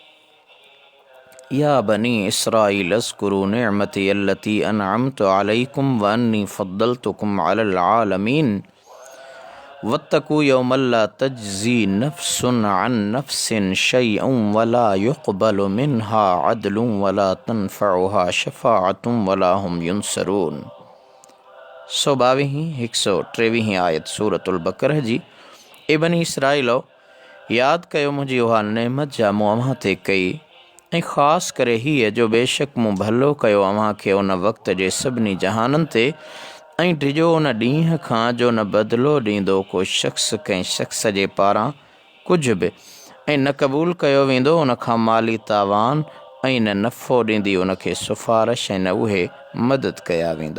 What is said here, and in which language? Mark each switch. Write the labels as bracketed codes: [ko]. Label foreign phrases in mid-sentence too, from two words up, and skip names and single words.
[ar] يا بني إسرائيل اذكروا نعمتي التي أنعمت عليكم وأني فضلتكم على العالمين واتقوا يوما لا تجزي نفس عن نفس شيئا ولا يقبل منها عدل ولا تنفعها شفاعة ولا هم ينصرون. [sd] 122 123 आयत सूरतुल बक़रह जी। ए बनी इसराईलो, यादि कयो मुंहिंजी उहा नेमत जा मूं अव्हां ते कई, ऐं ख़ासि करे हीअ जो बेशक मूं भलो कयो अव्हां खे उन वक़्त जे सभिनी जहाननि ते, ऐं डिॼो उन ॾींहं खां जो न बदिलो ॾींदो को शख़्स कंहिं शख़्स जे पारां कुझु बि, ऐं न क़बूल कयो वेंदो उन खां माली तावान, ऐं न नफ़ो ॾींदी उन खे सिफ़ारिश, ऐं न उहे मदद कया वेंदा।